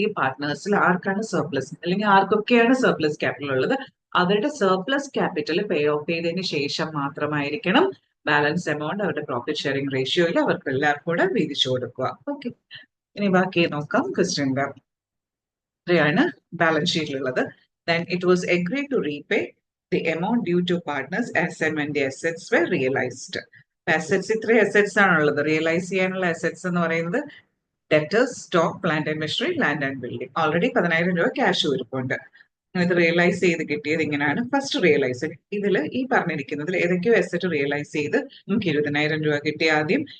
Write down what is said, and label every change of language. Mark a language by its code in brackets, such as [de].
[ml] ഈ പാർട്ട്നേഴ്സിൽ ആർക്കാണ് സർപ്ലസ്, അല്ലെങ്കിൽ ആർക്കൊക്കെയാണ് സർപ്ലസ് ക്യാപിറ്റൽ ഉള്ളത്, അവരുടെ സർപ്ലസ് ക്യാപിറ്റൽ പേ ഓഫ് ചെയ്തതിന് ശേഷം മാത്രമായിരിക്കണം ബാലൻസ് എമൗണ്ട് അവരുടെ പ്രോഫിറ്റ് ഷെയറിംഗ് റേഷ്യോയിൽ അവർക്ക് എല്ലാവർക്കും കൂടെ വീതിച്ചു കൊടുക്കുക. ഓക്കെ, ഇനി ബാക്കി നോക്കാം. ക്വസ്റ്റ്യൻ്റെ ഇത്രയാണ് balance ഷീറ്റിലുള്ളത്. [en] Then it was agreed to repay the amount due to partners as and when the assets were realized. [ml] Assets ഇത്രയും അസറ്റ്സ് ആണുള്ളത്. റിയലൈസ് ചെയ്യാനുള്ള അസറ്റ്സ് എന്ന് പറയുന്നത് debtors, stock, plant and machinery, land and building. Already 10,000 രൂപ cash ഇരിപ്പുണ്ട്. ഇത് realise ചെയ്ത് കിട്ടിയത് ഇങ്ങനെയാണ്. ഫസ്റ്റ് റിയലൈസ് ഇതിൽ ഈ പറഞ്ഞിരിക്കുന്നതിൽ ഏതൊക്കെയോ അസറ്റ് റിയലൈസ് ചെയ്ത് നമുക്ക് 20,000 രൂപ കിട്ടി ആദ്യം.